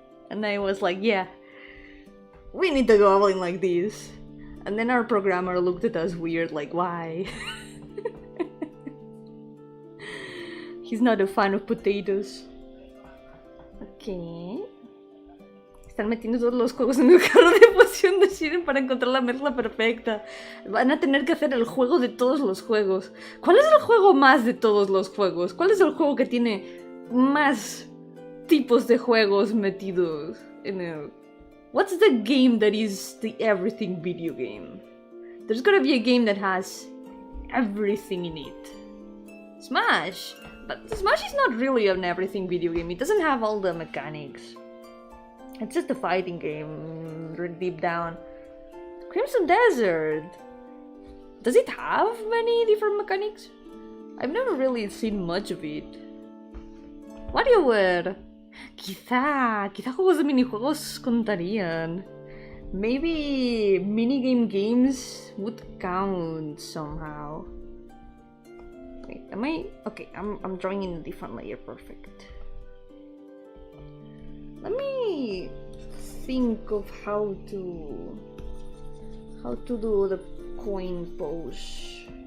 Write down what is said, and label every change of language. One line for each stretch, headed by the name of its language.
English: And I was like, yeah, we need the goblin like this. And then our programmer looked at us weird, like, why? He's not a fan of potatoes. Ok.
Spanish: Están metiendo todos los juegos en el carro de poción de Shiren para encontrar la mezcla perfecta. Van a tener que hacer el juego de todos los juegos. ¿Cuál es el juego más de todos los juegos? ¿Cuál es el juego que tiene más tipos de juegos metidos en el...
English: What's the game that is the everything video game? There's gotta be a game that has everything in it. Smash! But Smash is not really an everything video game. It doesn't have all the mechanics. It's just a fighting game, really deep down. Crimson Desert. Does it have many different mechanics? I've never really seen much of it. WarioWare.
Spanish: Quizá juegos de minijuegos contarían.
English: Maybe minigame games would count somehow. Wait, am I? Okay, I'm drawing in a different layer. Perfect. Let me think of how to do the coin pose.